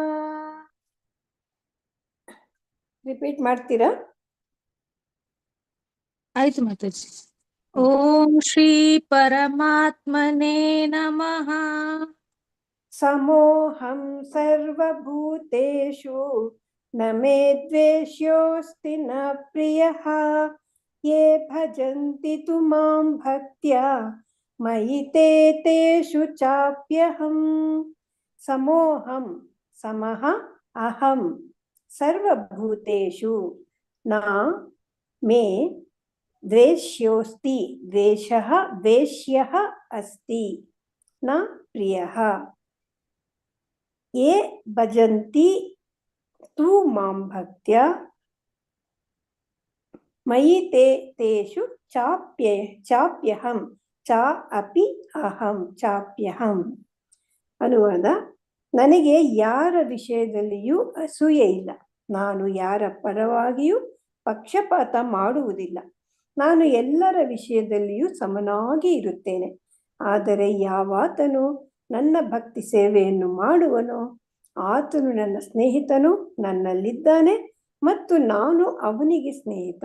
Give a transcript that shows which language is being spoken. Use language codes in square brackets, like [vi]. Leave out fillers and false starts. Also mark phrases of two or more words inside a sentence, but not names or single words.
[kn] ರಿಪೀಟ್ ಮಾಡ್ತೀರಾ? ಆಯ್ತು ಮಾತಾಜಿ. [sa] ಓಂ ಶ್ರೀ ಪರಮಾತ್ಮನೇ ನಮಃ. ಸಮೋಹಂ ಸರ್ವಭೂತೇಷು ನ ಮೇ ದ್ವೇಷ್ಯೋಸ್ತಿ ನ ಪ್ರಿಯಃ ಯೇ ಭಜಂತಿ ತು ಮಾಂ ಭಕ್ತ್ಯಾ ಮಯಿ ತೇ ತೇಷು ಚಾಪ್ಯಹಂ. ಸಮೋಹಂ ಸಮಃ ಅಹಂ ಸರ್ವಭೂತೇಷು ನ ಮೇ ದ್ವೇಷ್ಯೋಸ್ತಿ ದ್ವೇಷಃ ದ್ವೇಷ್ಯಃ ಅಸ್ತಿ ನ ಪ್ರಿಯಃ ಯೇ ಭಜಂತಿ ತು ಮಾಂ ಭಕ್ತ್ಯಾ ಮಯಿ ತೇ ತೇಷು ಚಾಪ್ಯಹಂ ಚ ಅಪಿ ಅಹಂ ಚಾಪ್ಯಹಂ. [kn] ಅನುವಾದ: ನನಗೆ ಯಾರ ವಿಷಯದಲ್ಲಿಯೂ ಅಸೂಯೆ ಇಲ್ಲ, ನಾನು ಯಾರ ಪರವಾಗಿಯೂ ಪಕ್ಷಪಾತ ಮಾಡುವುದಿಲ್ಲ, ನಾನು ಎಲ್ಲರ ವಿಷಯದಲ್ಲಿಯೂ ಸಮನಾಗಿ ಇರುತ್ತೇನೆ. ಆದರೆ ಯಾವಾತನು ನನ್ನ ಭಕ್ತಿ ಸೇವೆಯನ್ನು ಮಾಡುವನೋ ಆತನು ನನ್ನ ಸ್ನೇಹಿತನು, ನನ್ನಲ್ಲಿದ್ದಾನೆ ಮತ್ತು ನಾನು ಅವನಿಗೆ ಸ್ನೇಹಿತ.